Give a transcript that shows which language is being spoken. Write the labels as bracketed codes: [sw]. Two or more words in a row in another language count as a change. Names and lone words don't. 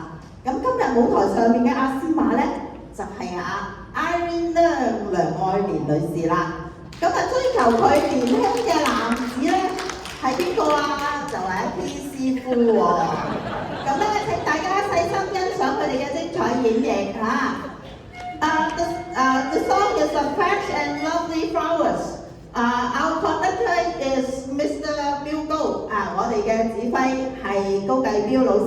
[yue] 咁今日舞台上面嘅阿斯瑪咧就係Irene 梁愛蓮女士啦。咁追求佢年輕嘅男子咧係邊個啊？就係 P 師傅喎。咁咧請大家細心欣賞佢哋嘅精彩演繹嚇。 [en] The song is a Fresh and Lovely Flowers. Our conductor is Mr. Bill Goh. [yue] 我哋嘅指揮係高繼標老師。